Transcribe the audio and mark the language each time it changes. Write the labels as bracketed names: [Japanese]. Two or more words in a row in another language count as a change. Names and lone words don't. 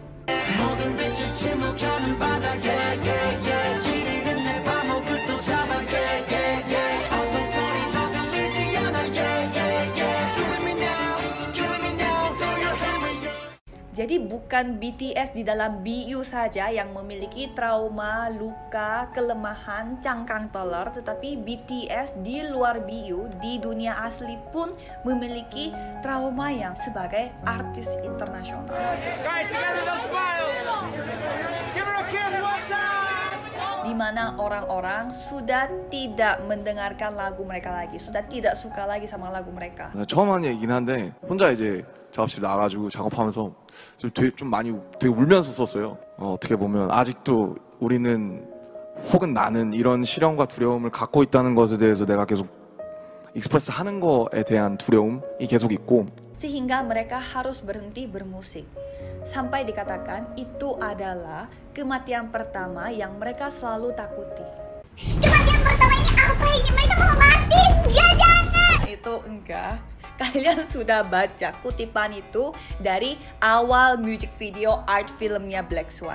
[Indonesian] Jadi bukan BTS di dalam BU saja yang memiliki trauma, luka, kelemahan, cangkang telur, tetapi BTS di luar BU, di dunia asli pun memiliki trauma yang sebagai artis internasional. Di mana orang-orang sudah tidak mendengarkan lagu mereka lagi, sudah tidak suka lagi sama lagu mereka. [Korean] 처음 한 얘기긴 한데 혼자 이제 작업실 나가지고 작업하면서 좀 많이 되게 울면서 썼어요. 어떻게 보면 아직도 우리는 혹은 나는 이런 시련과 두려움을 갖고 있다는 것에 대해서 내가 계속 익스프레스 하는 거에 대한 두려움이 계속 있고 [Indonesian] sehingga mereka harus berhenti bermusik. Sampai dikatakan itu adalah kematian pertama yang mereka selalu takuti. Kematian pertama ini apa ini? Mereka mau mati? Enggak, jangan! Itu enggak. Kalian sudah baca kutipan itu dari awal [English] music video art [Indonesian] filmnya Black Swan.